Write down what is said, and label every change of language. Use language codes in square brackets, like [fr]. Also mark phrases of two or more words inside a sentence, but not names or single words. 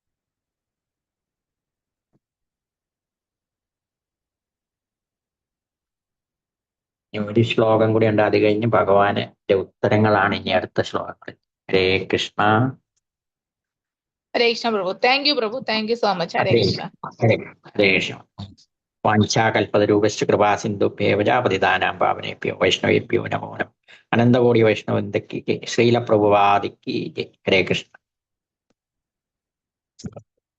[ml] ഒരു ശ്ലോകം കൂടി ഉണ്ട്, അത് കഴിഞ്ഞ് ഭഗവാന്റെ ഉത്തരങ്ങളാണ് ഇനി അടുത്ത ശ്ലോകങ്ങൾ. [sa] ഹരേ കൃഷ്ണ. ഹരേ കൃഷ്ണ പ്രഭു. [en] thank you പ്രഭു. thank you so much. [sa] ഹരേ കൃഷ്ണ. ഹരേ കൃഷ്ണ. വാഞ്ചാകൽപതരൂപശ്ച കൃപാസിന്ധുഭ്യേവ പതിതാനാം പാവനേഭ്യോ വൈഷ്ണവേഭ്യോ നമോ നമഃ. [hi] अनन्तकोटि वैष्णववृन्द की जय। श्रील प्रभुपाद की जय. [sa] ഹരേ കൃഷ്ണ.